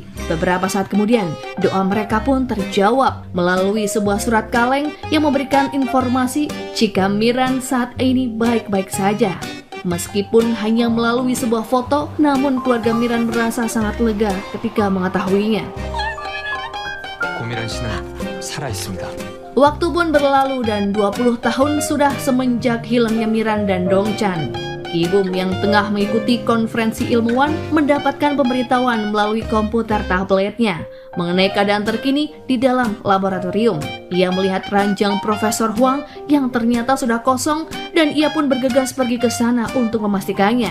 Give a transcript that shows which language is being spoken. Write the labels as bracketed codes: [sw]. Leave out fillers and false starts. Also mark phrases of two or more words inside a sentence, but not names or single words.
[id] Beberapa saat kemudian, doa mereka pun terjawab melalui sebuah surat kaleng yang memberikan informasi jika Miran saat ini baik-baik saja. Meskipun hanya melalui sebuah foto, namun keluarga Miran merasa sangat lega ketika mengetahuinya. [ko] 고미란 씨는 살아 있습니다. [id] Waktu pun berlalu dan 20 tahun sudah semenjak hilangnya Miran dan Dongchan. Ki-bum yang tengah mengikuti konferensi ilmuwan mendapatkan pemberitahuan melalui komputer tabletnya mengenai keadaan terkini di dalam laboratorium. Ia melihat ranjang Profesor Huang yang ternyata sudah kosong dan ia pun bergegas pergi ke sana untuk memastikannya.